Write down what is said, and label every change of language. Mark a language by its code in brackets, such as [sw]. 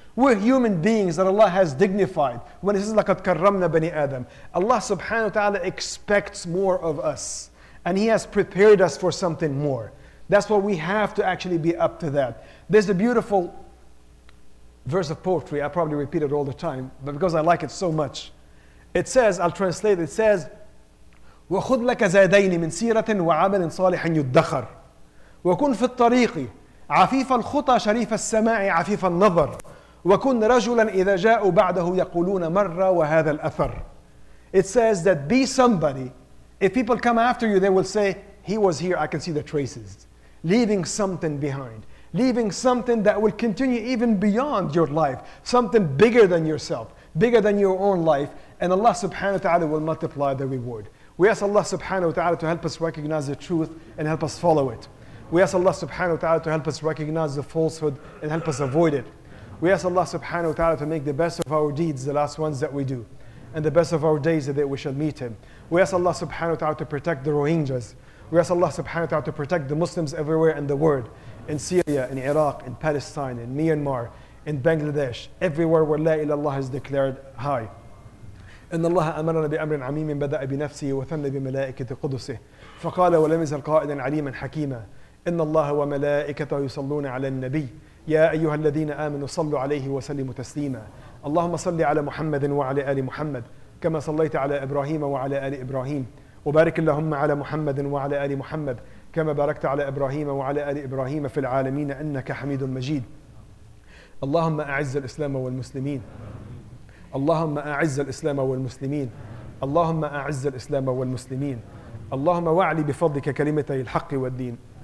[en] We're human beings that Allah has dignified. When He says, [ar] لَقَدْ كَرَّمْنَا بَنِي آدَمَ, [en] Allah subhanahu wa ta'ala expects more of us. And He has prepared us for something more. That's why we have to actually be up to that. There's a beautiful verse of poetry, I probably repeat it all the time, but because I like it so much. It says, I'll translate, it says, [ar] وَخُذْ لَكَ زَادَيْنِ مِنْ سِيرَةٍ وَعَمَلٍ صَالِحٍ يُدَّخَرْ وَكُنْ فِي الطَّرِيقِ عَفِيفَ الْخُطَى شَرِيفَ السَّمَاعِ عَفِيفَ النَّظَرِ وَكُنْ رَجُلًا إِذَا جَاءُوا بَعْدَهُ يَقُولُونَ مَرَّ وَهَذَا الْأَثَرِ. [en] It says that be somebody, if people come after you, they will say, he was here, I can see the traces. Leaving something behind. Leaving something that will continue even beyond your life. Something bigger than yourself, bigger than your own life. And Allah subhanahu wa ta'ala will multiply the reward. We ask Allah subhanahu wa ta'ala to help us recognize the truth and help us follow it. We ask Allah subhanahu wa ta'ala to help us recognize the falsehood and help us avoid it. We ask Allah subhanahu wa ta'ala to make the best of our deeds, the last ones that we do, and the best of our days that we shall meet Him. We ask Allah subhanahu wa ta'ala to protect the Rohingyas. We ask Allah subhanahu wa ta'ala to protect the Muslims everywhere in the world, in Syria, in Iraq, in Palestine, in Myanmar, in Bangladesh, everywhere where La ilaha illallah is declared high. [ar] إن الله أمرنا بأمر عميم بدأ بنفسه وثنى بملائكة قدسه فقال ولم يزل قائلا عليما حكيما إن الله وملائكته يصلون على النبي يا أيها الذين آمنوا صلوا عليه وسلموا تسليما اللهم صل على محمد وعلى آل محمد كما صليت على إبراهيم وعلى آل إبراهيم وبارك اللهم على محمد وعلى آل محمد كما باركت على إبراهيم وعلى آل إبراهيم في العالمين إنك حميد مجيد اللهم أعز الإسلام والمسلمين اللهم أعز الإسلام والمسلمين اللهم أعز الإسلام والمسلمين اللهم واعلي بفضلك كلمتي الحق والدين